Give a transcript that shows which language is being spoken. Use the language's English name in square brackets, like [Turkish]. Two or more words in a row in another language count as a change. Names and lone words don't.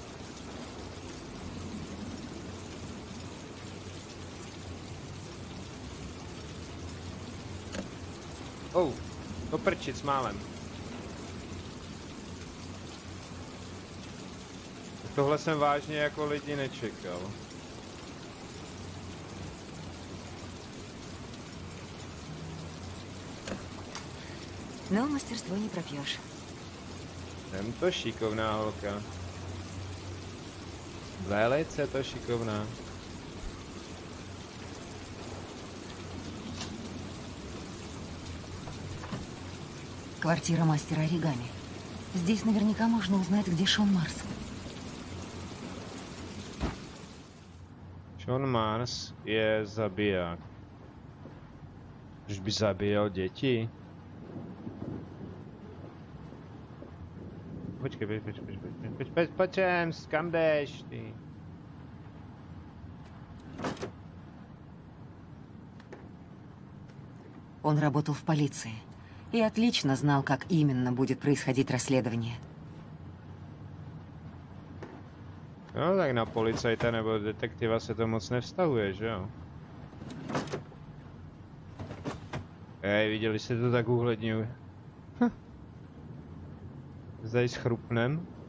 [Czech] To prčit málem. Tohle jsem vážně jako lidi nečekal. [Russian] Но мастерство не пропьешь. [Czech] Jsem to šikovná holka. Velice to šikovná. [Russian] Квартира мастера оригами. Здесь наверняка можно узнать, где Шон Марс. [Czech] Sean Mars je zabiják. Už by zabíjel děti? Počkej, pojď sem, kam jdeš, ty? [Russian] Он работал в полиции и отлично знал, как именно будет происходить расследование. [Czech] No tak na policajta nebo detektiva se to moc nevztahuje, že jo? Hej, viděli jste to tak úhledně? Zdaj schrupnem.